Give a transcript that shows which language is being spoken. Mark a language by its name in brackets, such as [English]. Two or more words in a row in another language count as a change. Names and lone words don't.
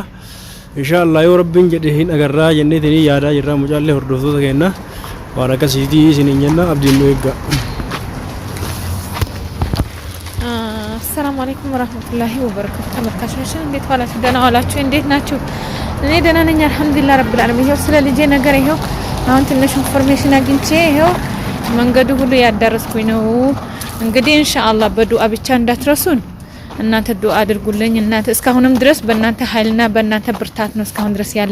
[Oromo] Inshallah yoo rabbiin jedhe hin agarraa jenneetanii yaadaa jirra mucaallee hordoftoota keenya waan akkasiitii isiniin jenna abdiin nu eegga. [Arabic] السلام عليكم ورحمة الله وبركاته። [Amharic] ተመልካቾች እንዴት ዋላችሁ? ደህና ዋላችሁ? እንዴት ናችሁ? እኔ ደህና ነኝ [Arabic] الحمد لله رب العالمين። [Amharic] ይሄው ስለ ልጄ ነገር ይሄው አሁን ትንሽ ኢንፎርሜሽን አግኝቼ ይሄው መንገዱ ሁሉ ያዳረስኩኝ ነው። እንግዲህ ኢንሻአላህ በዱአ ብቻ እንዳትረሱን እናንተ ዱአ አድርጉልኝ። እናንተ እስካሁንም ድረስ በእናንተ ኃይልና በእናንተ ብርታት ነው እስካሁን ድረስ ያለ